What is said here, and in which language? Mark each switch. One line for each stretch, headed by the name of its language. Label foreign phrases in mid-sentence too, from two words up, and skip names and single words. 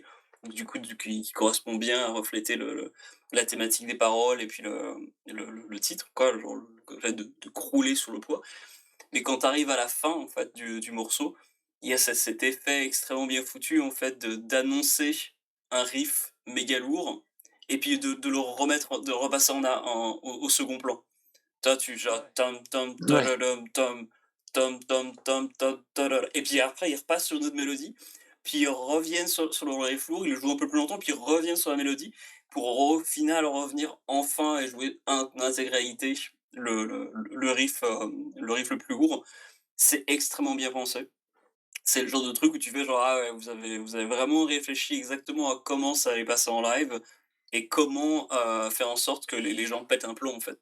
French: Donc du coup qui correspond bien à refléter la thématique des paroles et puis le titre quoi, genre le fait de crouler sous le poids. Mais quand tu arrives à la fin, en fait, du morceau, il y a cet effet extrêmement bien foutu, en fait, d'annoncer un riff méga lourd et puis de repasser au second plan. Toi, tu genre tom tom Ouais. tadadam tom, tom tom tom tom tadada et puis après, ils repassent sur une autre mélodie, puis ils reviennent sur le riff lourd, ils le jouent un peu plus longtemps, puis ils reviennent sur la mélodie pour au final revenir enfin et jouer en intégralité le riff le plus lourd. C'est extrêmement bien pensé. C'est le genre de truc où tu fais genre: «Ah ouais, vous avez vraiment réfléchi exactement à comment ça allait passer en live et comment, faire en sorte que les gens pètent un plomb, en fait».